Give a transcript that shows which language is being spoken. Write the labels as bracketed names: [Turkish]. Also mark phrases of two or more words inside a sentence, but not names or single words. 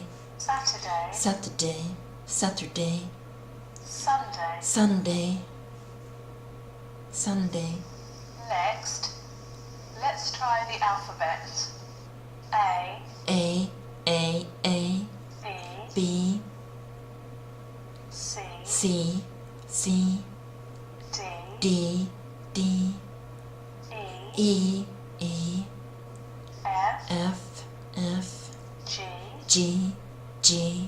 [English] Saturday, Saturday, Saturday, Sunday. Sunday, Sunday. Next, let's try the alphabet. A, A, A, A, B, B, C, C, C, D, D, D, E, E, E, F, F, F, G, G, G,